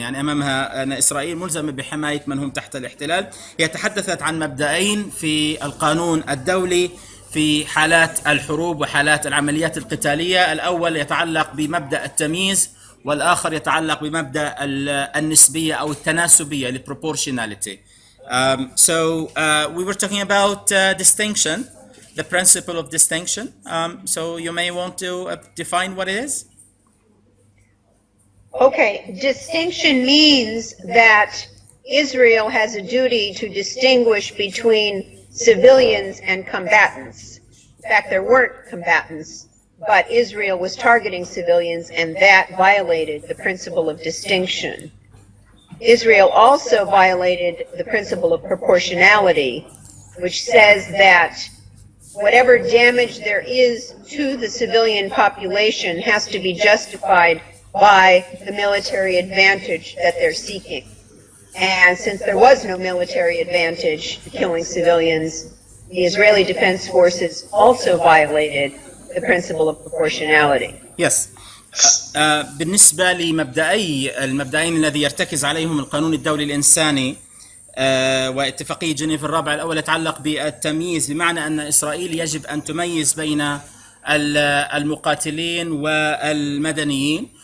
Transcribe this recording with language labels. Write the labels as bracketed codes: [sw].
[ar] يعني أمامها أن إسرائيل ملزمة بحماية من هم تحت الاحتلال. هي تحدثت عن مبدأين في القانون الدولي في حالات الحروب وحالات العمليات القتالية. الأول يتعلق بمبدأ التمييز، والآخر يتعلق بمبدأ النسبية أو التناسبية proportionality. [en] So we were talking about distinction, the principle of distinction. So you may want to define what it is. Okay, distinction means that Israel has a duty to distinguish between civilians and combatants. In fact, there weren't combatants, but Israel was targeting civilians, and that violated the principle of distinction. Israel also violated the principle of proportionality, which says that whatever damage there is to the civilian population has to be justified by the military advantage that they're seeking. And since there was no military advantage to killing civilians, the Israeli Defense Forces also violated the principle of proportionality. Yes. [ar] بالنسبة المبدأين الذي يرتكز عليهم القانون الدولي الإنساني واتفاقية جنيف الرابعة، الأول يتعلق بالتمييز، بمعنى أن إسرائيل يجب أن تميز بين المقاتلين والمدنيين.